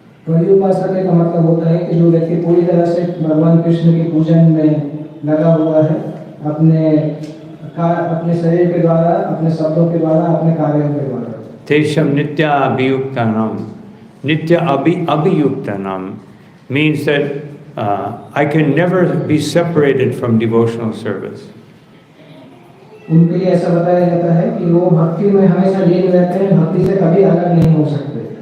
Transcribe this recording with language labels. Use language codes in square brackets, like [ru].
[hi] परिउपासना का मतलब होता है कि जो व्यक्ति पूरी तरह से भगवान कृष्ण के पूजन में लगा हुआ है, अपने शरीर के द्वारा, अपने शब्दों के द्वारा, अपने कार्यों के द्वारा. [sa] Tesham nitya abhiyuktanam. Nitya abhiyuktanam [en] means that I can never be separated from devotional service. [hi] उनके लिए ऐसा बताया जाता है कि वो भक्ति में हमेशा लीन रहते हैं, भक्ति से कभी अलग नहीं हो सकते.